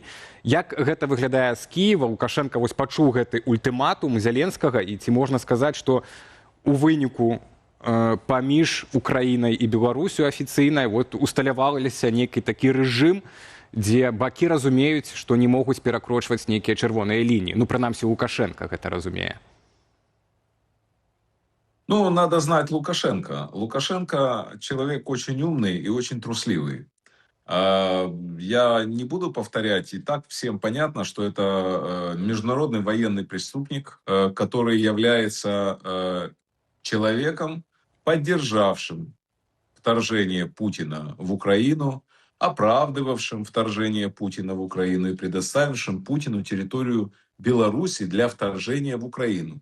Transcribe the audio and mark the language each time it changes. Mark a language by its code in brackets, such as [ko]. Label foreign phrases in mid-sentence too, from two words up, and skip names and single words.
[be] Як гэта выглядае з Кіева? Лукашенко вось пачуў гэты ультыматум Зеленскага, і ці можна сказаць, што у выніку паміж Украінай і Беларусю афіцыйнай усталяваліся нейкі такі рэжым, дзе бакі разумеюць, што не могуць перакрочваць нейкія чырвоныя лініі. Ну, прынамсі, Лукашенко гэта разумее. Ну, [ru] надо знать Лукашенко. Лукашенко человек очень умный и очень трусливый. Я не буду повторять, и так всем понятно, что это международный военный преступник, который является человеком, поддержавшим вторжение Путина в Украину, оправдывавшим вторжение Путина в Украину и предоставившим Путину территорию Беларуси для вторжения в Украину.